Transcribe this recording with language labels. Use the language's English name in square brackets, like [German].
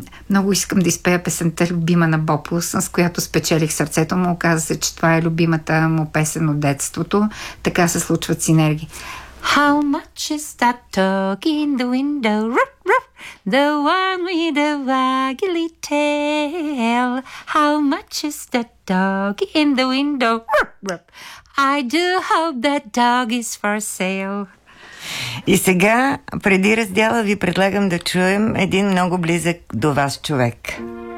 [Bulgarian] Много искам да изпея песента «Любима на Боб Лусън», с която спечелих сърцето му. Оказа се, че това е любимата му песен от детството. Така се случват синергии. [English] How much is that dog in the window? Ruff, ruff, the one with the waggly tail. How much is that dog in the window? Ruff, ruff. I do hope that dog is for sale. [Bulgarian] И сега, преди раздяла, ви предлагам да чуем един много близък до вас човек.